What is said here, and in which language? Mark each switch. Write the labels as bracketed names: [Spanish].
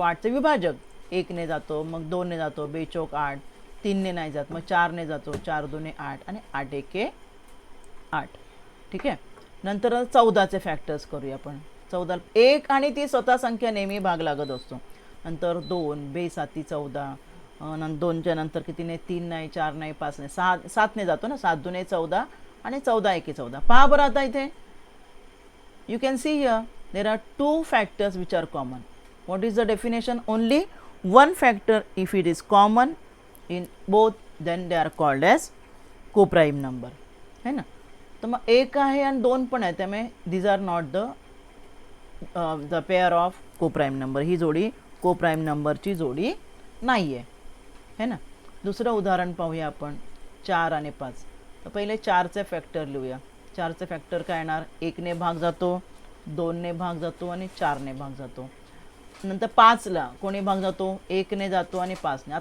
[Marathi] 8चे विभाजक 1ने जातो, मग 2ने जातो, 2 चौक 8, 3ने नाही जात, मग 4ने जातो, 4 2 8 आणि 8 1 8. ठीक आहे. नंतर 14चे फॅक्टर्स करूया आपण. 14 1 आणि ती स्वतः संख्या नेहमी भाग लागत असतो. नंतर 2 2 7 14, 2च्या नंतर कितीने 3 नाही, 4 नाही, 5 नाही, 7ने जातो ना, 7 2 14 आणि 14 1 14. पहा बरं आता इथे [English] you can see here there are two factors which are common. What is the definition? Only one factor if it is common in both, then they are called as co-prime number, [Hindi] है ना. [Marathi] तर मग 1 आहे आणि 2 पण आहे, त्यामुळे [English] these are not the pair of co-prime number. [Marathi] ही जोडी co-prime नंबरची जोडी नाही आहे, [Hindi] है ना. [Marathi] दुसरं उदाहरण पाहूया आपण 4 आणि 5. तर पहिले 4चे फॅक्टर लिहूया. 4चे फॅक्टर काय येणार, 1ने भाग जातो, 2ने भाग जातो आणि 4ने भाग जातो. नंतर 5ला कोणी भाग जातो, 1ने जातो आणि 5ने.